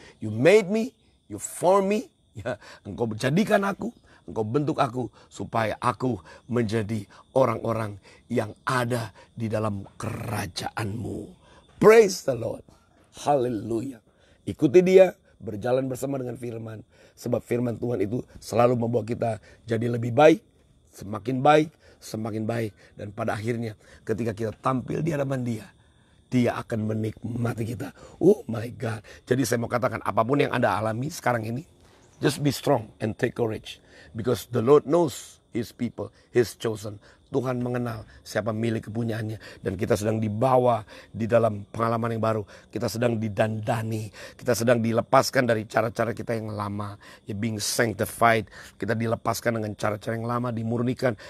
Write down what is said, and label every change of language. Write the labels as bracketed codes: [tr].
[en] You made me, you formed me. [id] Ya, Engkau menjadikan aku, Engkau bentuk aku supaya aku menjadi orang-orang yang ada di dalam kerajaan-Mu. [en] Praise the Lord. [id] Haleluya. Ikuti dia, berjalan bersama dengan firman. Sebab firman Tuhan itu selalu membawa kita jadi lebih baik, semakin baik, semakin baik. Dan pada akhirnya ketika kita tampil di hadapan dia, dia akan menikmati kita. [en] Oh my God. [id] Jadi saya mau katakan, apapun yang Anda alami sekarang ini, [en] just be strong and take courage. Because the Lord knows His people, His chosen. [id] Tuhan mengenal siapa milik kepunyaannya. Dan kita sedang dibawa di dalam pengalaman yang baru. Kita sedang didandani. Kita sedang dilepaskan dari cara-cara kita yang lama. Ya, [en] being sanctified. [id] Kita dilepaskan dengan cara-cara yang lama, dimurnikan.